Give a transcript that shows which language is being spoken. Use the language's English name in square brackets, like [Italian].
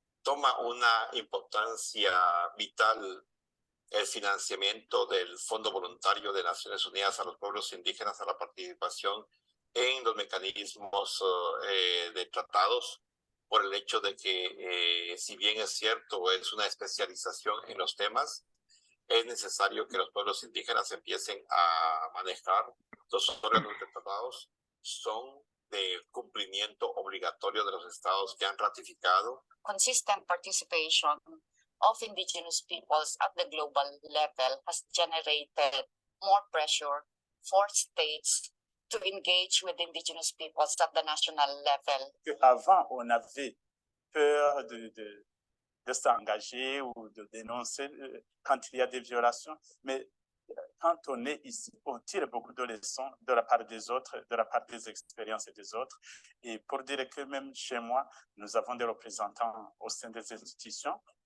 [Spanish] Toma una importancia vital el financiamiento del Fondo Voluntario de Naciones Unidas a los pueblos indígenas, a la participación en los mecanismos de tratados, por el hecho de que, si bien es cierto, es una especialización en los temas, es necesario que los pueblos indígenas empiecen a manejar los órganos de tratados. Son de cumplimiento obligatorio de los estados que han ratificado. [English] Consistent participation of indigenous peoples at the global level has generated more pressure for states to engage with indigenous peoples at the national level. [French] Avant, on avait peur de s'engager ou de dénoncer quand il y a des violations, mais quand on est ici, on tire beaucoup de leçons de la part des autres, de la part des expériences des autres. Et pour dire que même chez moi, nous avons des représentants au sein des institutions.